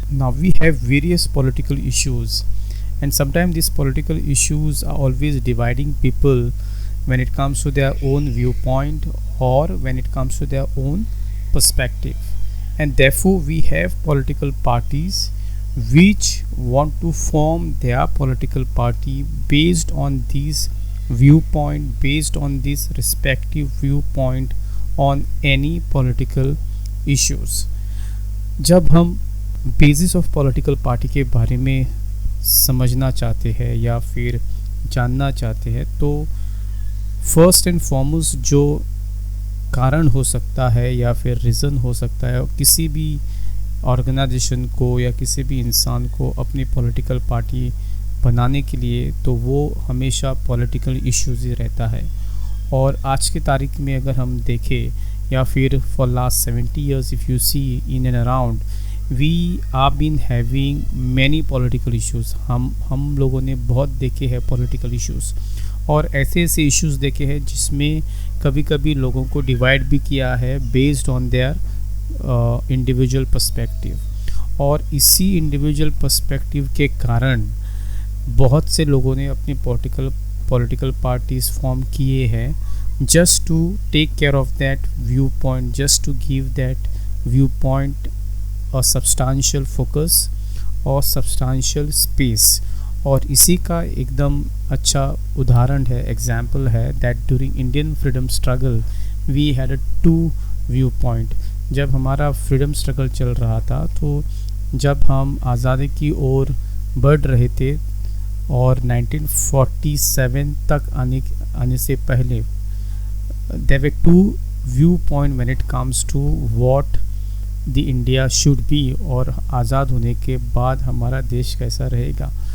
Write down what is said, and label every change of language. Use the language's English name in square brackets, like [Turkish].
[English] Now we have various political issues, and sometimes these political issues are always dividing people when it comes to their own viewpoint or when it comes to their own perspective, and therefore we have political parties which want to form their political party based on these viewpoint, based on this respective viewpoint on any political issues. [Hindi] जब हम basis of political party के बारे में समझना चाहते हैं या फिर जानना चाहते हैं, तो फर्स्ट एंड फॉरमोस्ट जो कारण हो सकता है या फिर रीज़न हो सकता है किसी भी ऑर्गेनाइजेशन को या किसी भी इंसान को अपनी पॉलिटिकल पार्टी बनाने के लिए, तो वो हमेशा पॉलिटिकल इश्यूज़ ही रहता है। और आज की तारीख में अगर हम देखें या फिर [English] For last 70 years if you see in and around, we are been having many political issues. [Hindi] हम लोगों ने बहुत देखे हैं political issues, और ऐसे ऐसे issues देखे हैं जिसमें कभी कभी लोगों को डिवाइड भी किया है [English] based on their individual perspective, [Hindi] और इसी [English] individual perspective [Hindi] के कारण बहुत से लोगों ने अपनी [English] political parties form [Hindi] किए हैं [English] just to take care of that viewpoint, just to give that viewpoint a substantial focus or substantial space. [Hindi] और इसी का एकदम अच्छा उदाहरण है, एग्जाम्पल है [English] that during Indian freedom struggle we had a 2 viewpoint. [Hindi] जब हमारा फ्रीडम स्ट्रगल चल रहा था, तो जब हम आज़ादी की ओर बढ़ रहे थे और 1947 तक आने से पहले, [English] there were 2 viewpoint when it comes to what the India should be, [Hindi] और आज़ाद होने के बाद हमारा देश कैसा रहेगा।